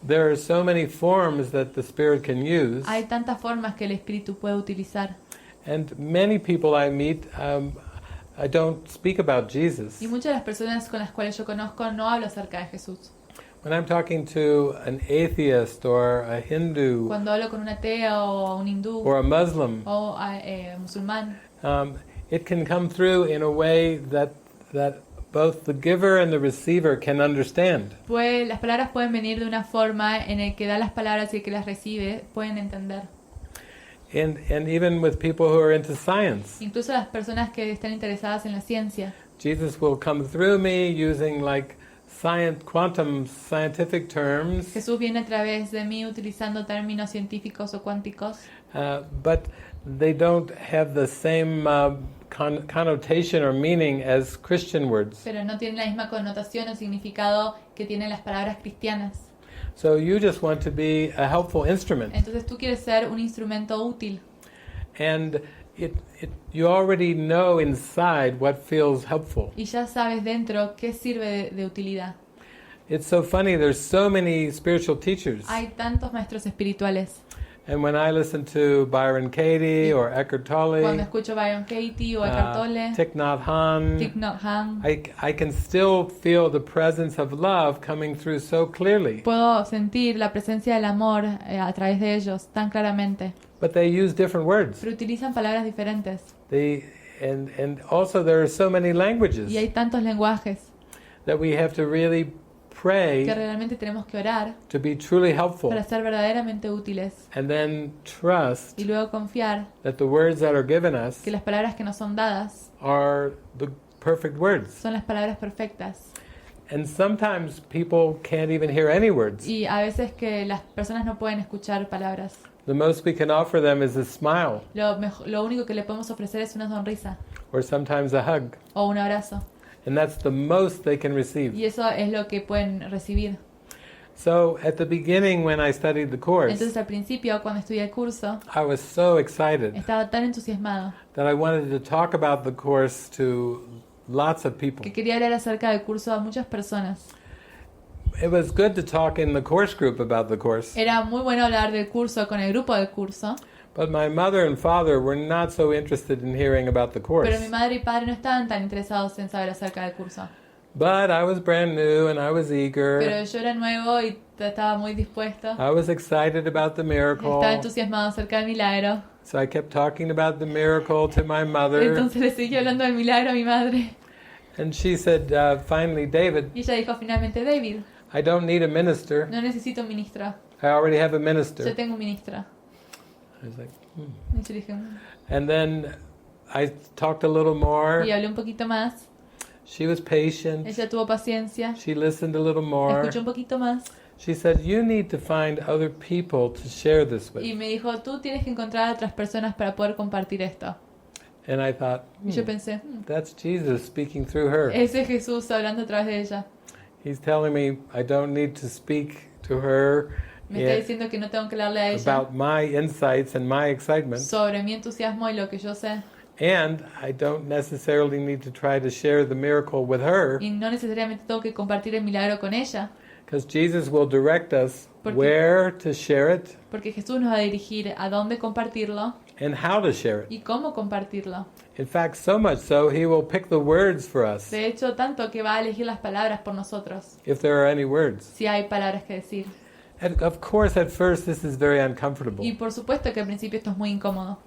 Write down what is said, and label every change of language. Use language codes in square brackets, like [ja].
[en] There are so many forms that the Spirit can use. [es] Hay tantas formas que el espíritu puede utilizar. [en] And many people I meet, I don't speak about Jesus. [es] Y muchas de las personas con las cuales yo conozco no hablo acerca de Jesús. [en] When I'm talking to an atheist or a Hindu [es] Cuando hablo con un ateo o un hindú [en] or a Muslim, [es] o musulmán, [en] it can come through in a way that both the giver and the receiver can understand. [es] las palabras pueden venir de una forma en el que da las palabras y el que las recibe pueden entender. [en] And even with people who are into science, [es] Incluso las personas que están interesadas en la ciencia. [en] Jesus will come through me using like quantum scientific terms, [es] Jesús viene a través de mí utilizando términos científicos o cuánticos, [en] but they don't have the same connotation or meaning as Christian words. [es] pero no tienen la misma connotación o significado que tienen las palabras cristianas. [en] So you just want to be a helpful instrument. [es] Entonces tú quieres ser un instrumento útil. [en] And you already know inside what feels helpful. [es] Y ya sabes dentro qué sirve de utilidad. [en] It's so funny, there's so many spiritual teachers. [es] Hay tantos maestros espirituales. [en] And when I listen to Byron Katie or Eckhart [es] Cuando [en] Tolle, [es] escucho Byron Katie o Eckhart Tolle, [en] Thich Nhat Hanh, [es] Thich Nhat Hanh, [en] I can still feel the presence of love coming through so clearly. [es] puedo sentir la presencia del amor a través de ellos tan claramente. [en] But they use different words. [es] Pero utilizan palabras diferentes. [en] And also there are so many languages [es] Y hay tantos lenguajes [en] that we have to really pray [es] que realmente tenemos que orar [en] to be truly helpful. [es] para ser verdaderamente útiles. [en] And then trust [es] Y luego confiar [en] that the words that are given us [es] que las palabras que nos son dadas [en] are the perfect words. [es] son las palabras perfectas. [en] And sometimes people can't even hear any words. [es] Y a veces que las personas no pueden escuchar palabras. [en] The most we can offer them is a smile [es] Lo único que le podemos ofrecer es una sonrisa [en] or sometimes a hug. [es] o un abrazo. [en] And that's the most they can receive. [es] Y eso es lo que pueden recibir. [en] So at the beginning when I studied the course, [es] Entonces al principio, cuando estudié el curso, [en] I was so excited [es] estaba tan entusiasmado [en] that I wanted to talk about the course to lots of people. [es] que quería hablar acerca del curso a muchas personas. [en] It was good to talk in the course group about the course, [es] Era muy bueno hablar del curso con el grupo del curso, [en] but my mother and father were not so interested in hearing about the course. [es] pero mi madre y padre no estaban tan interesados en saber acerca del curso. [en] But I was brand new and I was eager. [es] Pero yo era nuevo y estaba muy dispuesto. [en] I was excited about the miracle. [es] Estaba entusiasmado acerca del milagro. [en] So I kept talking about the miracle to my mother. [es] Entonces le seguí hablando del milagro a mi madre. [en] And she said, finally, David, [es] Y ella dijo finalmente, David, [en] I don't need a minister. [es] No necesito un ministro. [en] I already have a minister. [es] Yo tengo un ministro. [en] I was like, [es] Y yo dije, [en] And then I talked a little more. [es] y hablé un poquito más. [en] She was patient. [es] Ella tuvo paciencia. [en] She listened a little more. [es] Escuchó un poquito más. [en] She said, you need to find other people to share this with. [es] Y me dijo, tú tienes que encontrar a otras personas para poder compartir esto. [en] And I thought, [es] Y yo pensé, [en] that's Jesus speaking through her. [es] ese es Jesús hablando a través de ella. [en] He's telling me I don't need to speak to her [es] Me está diciendo que no tengo que hablarle a ella [en] about my insights and my excitement. [es] sobre mi entusiasmo y lo que yo sé. [en] And I don't necessarily need to try to share the miracle with her, [es] Y no necesariamente tengo que compartir el milagro con ella, [en] because Jesus will direct us where to share it [es] porque Jesús nos va a dirigir a dónde compartirlo [en] and how to share it. [es] y cómo compartirlo. [en] In fact, so much so, he will pick the words for us, [es] De hecho, tanto que va a elegir las palabras por nosotros, [en] if there are any words. [es] si hay palabras que decir. [en] And of course, at first, this is very uncomfortable, [es] Y por supuesto que al principio esto es muy incómodo,